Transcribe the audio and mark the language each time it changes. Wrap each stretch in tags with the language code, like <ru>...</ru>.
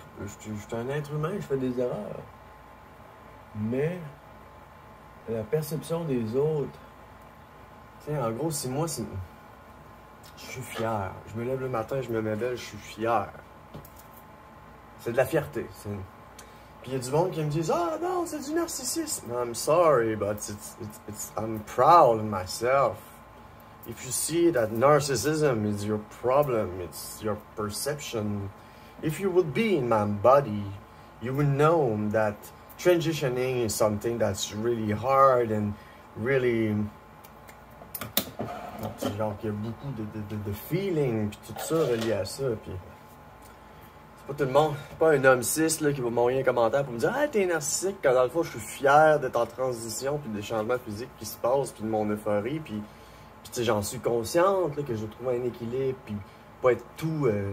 <fr>Je suis un être humain, je fais des erreurs. Mais la perception des autres, tu sais, en gros, si moi, je suis fier. Je me lève le matin, je me mets belle, je suis fier. C'est de la fierté. Puis il y a du monde qui me dit « Ah non, c'est du narcissisme. »</fr> <en>I'm sorry, but I'm proud of myself. If you see that narcissism is your problem, it's your perception. If you would be in my body, you would know that transitioning is something that's really hard and really...</en> <fr>Genre qu'il y a beaucoup de feeling puis tout ça relié à ça. Puis c'est pas tout le monde, c'est pas un homme cis là, qui va m'envoyer un commentaire pour me dire « Ah, t'es narcissique », quand dans le fond, je suis fier d'être en transition puis des changements physiques qui se passent puis de mon euphorie. Puis tu sais, j'en suis consciente là, que je trouve un équilibre puis pas être tout...</fr>